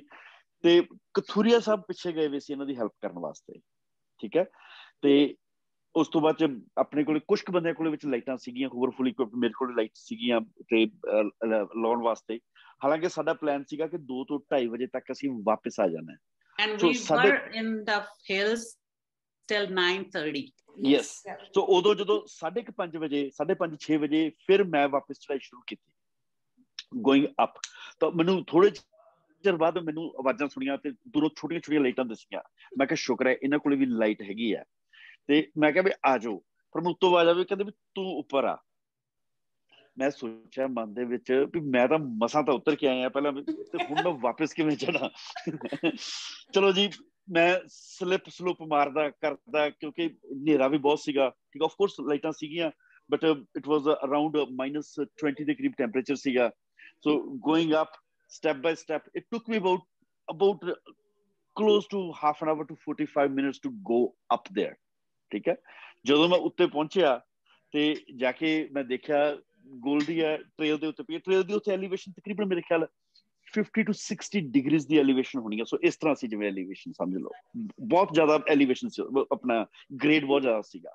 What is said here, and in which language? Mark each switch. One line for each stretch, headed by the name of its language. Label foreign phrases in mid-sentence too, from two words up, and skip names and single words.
Punjabi: ਤੇ ਕਥੂਰੀਆ ਸਾਹਿਬ ਪਿੱਛੇ ਗਏ ਹੋਏ ਸੀ ਇਹਨਾਂ ਦੀ ਹੈਲਪ ਕਰਨ ਵਾਸਤੇ, ਠੀਕ ਹੈ। ਤੇ ਉਸ ਤੋਂ ਬਾਅਦ ਚ ਆਪਣੇ ਕੋਲ ਕੁਛ ਕੁ ਬੰਦਿਆਂ ਕੋਲ ਵਿੱਚ ਲਾਈਟਾਂ ਸੀਗੀਆਂ, ਹੋਵਰਫੁਲੀ ਮੇਰੇ ਕੋਲ ਲਾਈਟ ਸੀਗੀਆਂ ਤੇ ਲਾਉਣ ਵਾਸਤੇ। ਹਾਲਾਂਕਿ ਸਾਡਾ ਪਲਾਨ ਸੀਗਾ ਕਿ 2 ਤੋਂ 2:30 ਵਜੇ ਤੱਕ ਅਸੀਂ ਵਾਪਿਸ ਆ ਜਾਣਾ।
English: And we were in the hills till 9:30. Yes.
Punjabi: So ਉਦੋਂ ਜਦੋਂ 5:30 ਵਜੇ, 5:30-6 ਵਜੇ ਫਿਰ ਮੈਂ ਵਾਪਿਸ ਚੜਾਈ ਸ਼ੁਰੂ ਕੀਤੀ
English: going up.
Punjabi: ਤਾਂ ਮੈਨੂੰ ਥੋੜੇ ਚਿਰ ਬਾਅਦ ਮੈਨੂੰ ਆਵਾਜ਼ਾਂ ਸੁਣੀਆਂ ਤੇ ਦੂਰੋਂ ਛੋਟੀਆਂ ਲਾਈਟਾਂ ਦਿਸੀਆਂ। ਮੈਂ ਕਿਹਾ ਸ਼ੁਕਰ ਹੈ ਇਹਨਾਂ ਕੋਲੇ ਵੀ ਲਾਈਟ ਹੈਗੀ ਆ। ਤੇ ਮੈਂ ਕਿਹਾ ਵੀ ਆ ਜਾਓ, ਪਰ ਮੈਨੂੰ ਉੱਤੋਂ ਆਵਾਜ਼ ਆਵੇ ਕਹਿੰਦੇ ਵੀ ਤੂੰ ਉੱਪਰ ਆ। ਮੈਂ ਸੋਚਿਆ ਮਨ ਦੇ ਵਿੱਚ ਵੀ ਮੈਂ ਤਾਂ ਮਸਾਂ ਤਾਂ ਉਤਰ ਕੇ ਆਇਆ ਪਹਿਲਾਂ, ਤੇ ਹੁਣ ਮੈਂ ਵਾਪਸ ਕਿਵੇਂ ਚੜਾ। ਚਲੋ ਜੀ, ਮੈਂ ਸਲਿਪ ਸਲੂਪ ਮਾਰਦਾ ਕਰਦਾ, ਕਿਉਂਕਿ ਹਨੇਰਾ ਵੀ ਬਹੁਤ ਸੀਗਾ, ਠੀਕ,
English: of course
Punjabi: ਲਾਈਟਾਂ ਸੀਗੀਆਂ,
English: but it was around
Punjabi: -20 ਦੇ ਕਰੀਬ ਟੈਂਪਰੇਚਰ ਸੀਗਾ।
English: so going up step by step, it took me about close to half an hour to 45 minutes to go up there,
Punjabi: ਠੀਕ ਹੈ। ਜਦੋਂ ਮੈਂ ਉੱਤੇ ਪਹੁੰਚਿਆ ਤੇ ਜਾ ਕੇ ਮੈਂ ਦੇਖਿਆ ਗੋਲਡੀ ਹੈ ਟ੍ਰੇਲ ਦੇ ਉੱਤੇ ਪਈ, ਟ੍ਰੇਲ ਦੀ ਉੱਤੇ ਐਲੀਵੇਸ਼ਨ ਤਕਰੀਬਨ ਮੇਰੇ ਖਿਆਲ 50 to 60 ਡਿਗਰੀਜ਼ ਦੀ ਐਲੀਵੇਸ਼ਨ ਹੋਣੀ ਹੈ। ਸੋ ਇਸ ਤਰ੍ਹਾਂ ਸੀ ਜਿਵੇਂ ਐਲੀਵੇਸ਼ਨ ਸਮਝ ਲਓ, ਬਹੁਤ ਜ਼ਿਆਦਾ ਐਲੀਵੇਸ਼ਨ ਸੀ, ਆਪਣਾ ਗ੍ਰੇਡ ਬਹੁਤ ਜ਼ਿਆਦਾ ਸੀਗਾ।